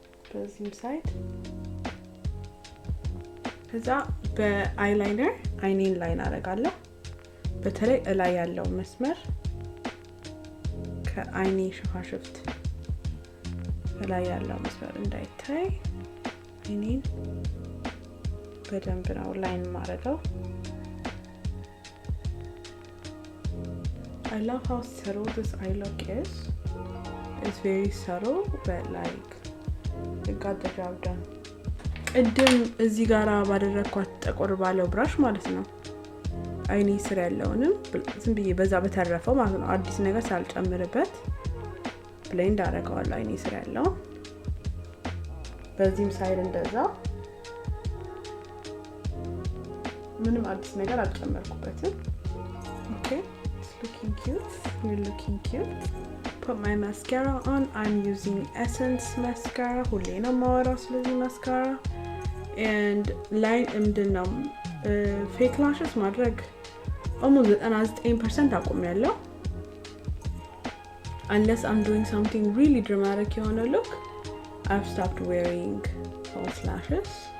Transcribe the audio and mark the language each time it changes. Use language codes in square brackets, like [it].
[am] በዚህም ሳይድ ከዛ በአይላይነር አይኔን ላይን አደርጋለሁ። በተለይ እላይ ያለው መስመር ከአይኔ ሽፋሽፍት እላይ ያለው መስመር እንዳይታይ አይኔን በደንብ ነው ላይን ማድረገው። [en] I love how subtle this eye look is. It's very subtle but like it got the job done. [am] ቅድም እዚህ ጋራ ባደረኳት ጠቆር ባለው ብራሽ ማለት ነው አይኔ ስር ያለውንም ዝም ብዬ በዛ በተረፈው ማለት ነው አዲስ ነገር ሳልጨምርበት ብሌንድ አደርገዋለሁ አይኔ ስር ያለው። በዚህም ሳይድ እንደዛ ምንም አዲስ ነገር አልጨመርኩበትም። [en] Okay, it's looking cute. [am] We're looking cute. [en] Put my mascara on. I'm using Essence mascara. [am] ሁሌ ነው የማወራው ስለዚህ mascara. [en] And [am] ምንድነው [en] fake lashes [am] ማድረግ [en] almost 99% [am] አቆሚያለሁ። [en] Unless I'm doing something really dramatic [am] የሆነ [en] look, I've stopped wearing false lashes.